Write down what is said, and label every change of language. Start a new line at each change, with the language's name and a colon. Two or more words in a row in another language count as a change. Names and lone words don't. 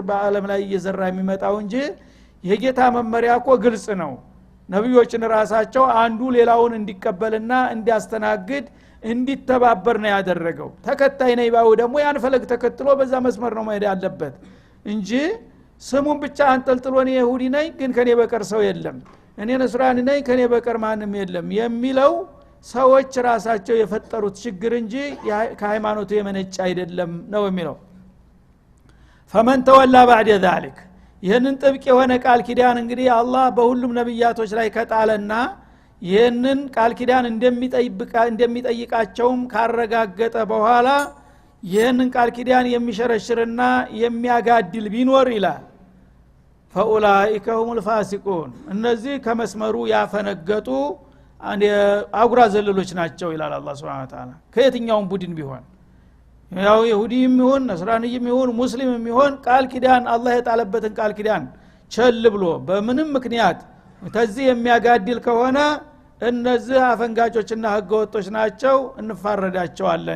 Amharic: በአለም ላይ እየዘራ የሚመጣው እንጂ የጌታ መመሪያ እኮ ግልጽ ነው። ነብዮችን ራሳቸው አንዱ ሌላውን እንዲቀበልና እንዲያስተናግድ እንዲተባበር ነው ያደረገው። ተከታይ ነኝ ባው ደግሞ ያን ፈለግ ተከትሎ በዛ መስመር ነው መሄድ ያለበት እንጂ ስሙን ብቻ አንጠልጥሎ እኔ ይሁዲ ነኝ ግን ከኔ በቀር ሰው የለም፣ እኔ ነስራኒ ነኝ ከኔ በቀር ማንም የለም የሚለው ሰዎች ራሳቸው የፈጠሩት ችግር እንጂ ከሃይማኖቱ የመነጨ አይደለም ነው የሚለው።
Arabic: فمن تولى بعد ذلك
Amharic: ይሄንን ጥብቅ የሆነ ቃል ኪዳን እንግዲህ አላህ በሁሉም ነብያቶች ላይ ከጣለና ይሄንን ቃል ኪዳን እንደሚጠይቃቸውም ካረጋገጠ በኋላ ይሄንን ቃል ኪዳን የሚሸረሽርና የሚያጋድል ቢኖር ይላል
Arabic: فاولئك هم الفاسقون
Amharic: እነዚህ ከመስመሩ ያፈነገጡ አጉራ ዘለሎች ናቸው ይላል አላህ Subhanahu
Arabic: وتعالى።
Amharic: ከየትኛውም ቡድን ቢሆን ያው ይሁዲም ይሁን ነስራኒም ይሁን ሙስሊምም ይሁን ቃል ኪዳን አላህ የጣለበትን ቃል ኪዳን ቸል ብሎ በምንም ምክንያት ተዚህ የሚያጋድል ከሆነ እነዚህ አፈንጋጮችና ህገወጦች ናቸው፣ እንፋረዳቸዋለን